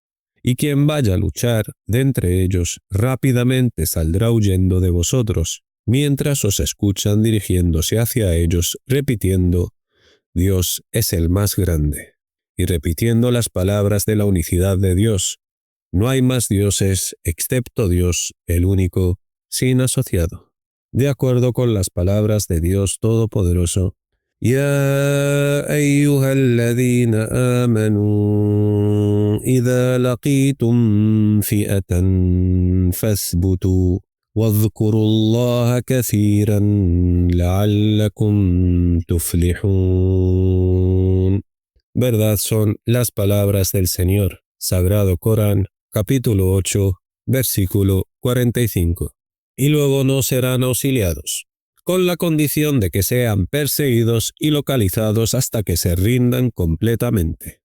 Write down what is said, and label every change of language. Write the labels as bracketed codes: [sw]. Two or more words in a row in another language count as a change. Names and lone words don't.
[es] Y quien vaya a luchar de entre ellos rápidamente saldrá huyendo de vosotros, mientras os escuchan dirigiéndose hacia ellos, repitiendo: Dios es el más grande, y repitiendo las palabras de la unicidad de Dios: no hay más dioses excepto Dios, el único, sin asociado. De acuerdo con las palabras de Dios Todopoderoso: [ar] يا أيها الذين آمنوا إذا لقيتم فئة فاثبتوا واذكروا الله كثيرا لعلكم تفلحون. [es] Verdad son las palabras del Señor. Sagrado Corán, capítulo 8, versículo 45. Y luego no serán auxiliados, con la condición de que sean perseguidos y localizados hasta que se rindan completamente.